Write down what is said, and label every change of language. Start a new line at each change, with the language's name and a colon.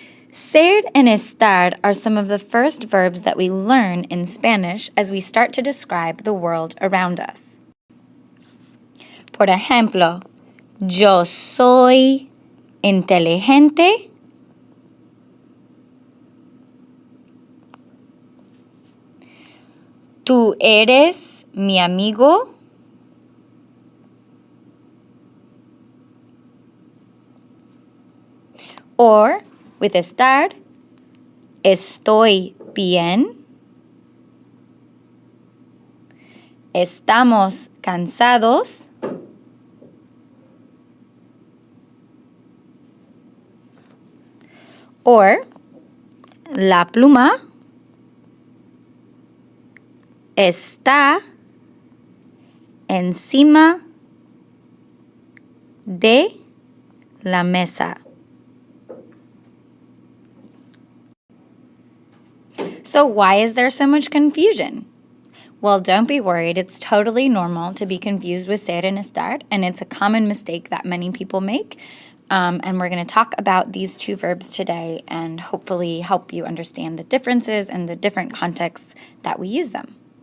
English: Ser and estar are some of the first verbs that we learn in Spanish as we start to describe the world around us.
Spanish: Por ejemplo, yo soy inteligente. Tú eres mi amigo.
English: Or, with estar,
Spanish: estoy bien. Estamos cansados. Or, la pluma está encima de la mesa.
English: So why is there so much confusion? Well, don't be worried. It's totally normal to be confused with ser and estar, and it's a common mistake that many people make. And we're going to talk about these two verbs today and hopefully help you understand the differences and the different contexts that we use them.